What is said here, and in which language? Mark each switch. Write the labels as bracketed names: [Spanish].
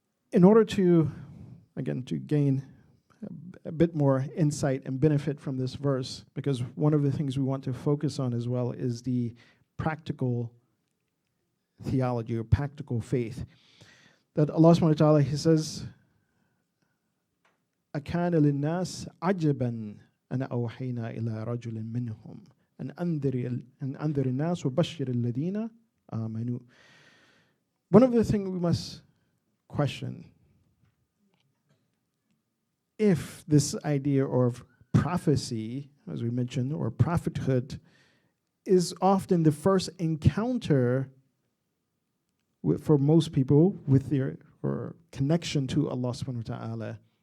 [English] In order to gain a bit more insight and benefit from this verse, because one of the things we want to focus on as well is the practical theology or practical faith. That Allah subhanahu wa ta'ala, He says, [Arabic] أَكَانَ لِلنَّاسِ عَجَبًا أَنَا أَوْحَيْنَا إِلَىٰ رَجُلٍ مِّنْهُمْ أَنْ أَنذِرِ النَّاسَ وَبَشِّرِ الَّذِينَ آمَنُوا. [English] One of the things we must question, if this idea of prophecy, as we mentioned, or prophethood, is often the first encounter for most people with their or connection to Allah subhanahu wa ta'ala.